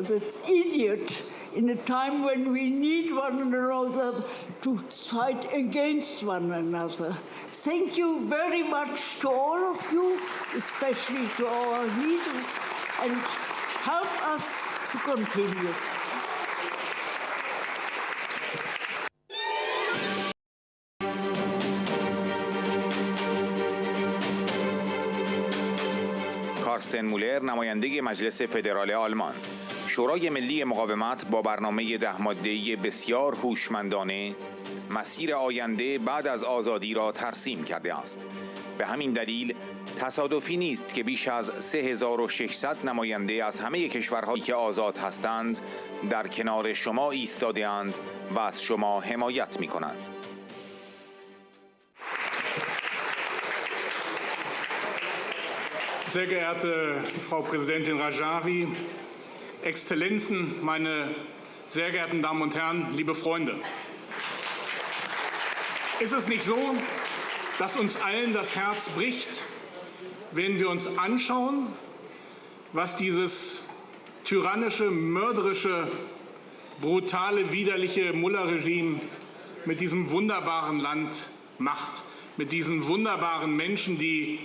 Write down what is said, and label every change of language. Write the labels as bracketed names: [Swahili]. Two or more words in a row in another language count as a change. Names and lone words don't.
[English] That's idiot in a time when we need one another to fight against one another. Thank you very much to all of you, especially to our leaders, and help us to continue. [Persian] کارستن مولر، نماینده مجلس فدرال آلمان. شورای ملی مقاومت با برنامه 10 ماده‌ای بسیار هوشمندانه مسیر آینده بعد از آزادی را ترسیم کرده است. به همین دلیل تصادفی نیست که بیش از 3600 نماینده از همه کشورهایی که آزاد هستند در کنار شما ایستاده‌اند و از شما حمایت می‌کنند. [German] Sehr geehrte Frau Präsidentin Rajavi, Exzellenzen, meine sehr geehrten Damen und Herren, liebe Freunde. Ist es nicht so, dass uns allen das Herz bricht, wenn wir uns anschauen, was dieses tyrannische, mörderische, brutale, widerliche Mullah-Regime mit diesem wunderbaren Land macht, mit diesen wunderbaren Menschen, die